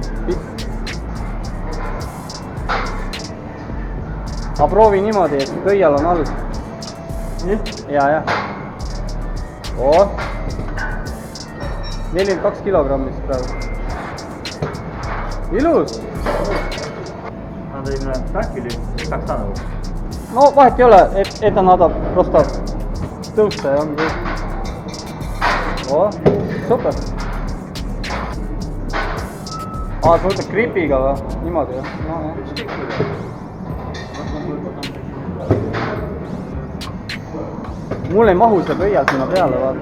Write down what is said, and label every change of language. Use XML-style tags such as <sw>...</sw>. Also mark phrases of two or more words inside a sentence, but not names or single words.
<et>Ma proovi niimoodi, et pöial on all. Ja. 42 kilogrammist praegu. Ilus!</et> <ru>Надо именно так или как станову?</ru> <et>No vahet ei ole,</et> <ru>это надо просто</ru> <et>tõusta ja ongi. Super! Sa mõtled gripiga või? Niimoodi jah? No, jah. Mul ei mahu see pöial sinna peale, vaata.</et>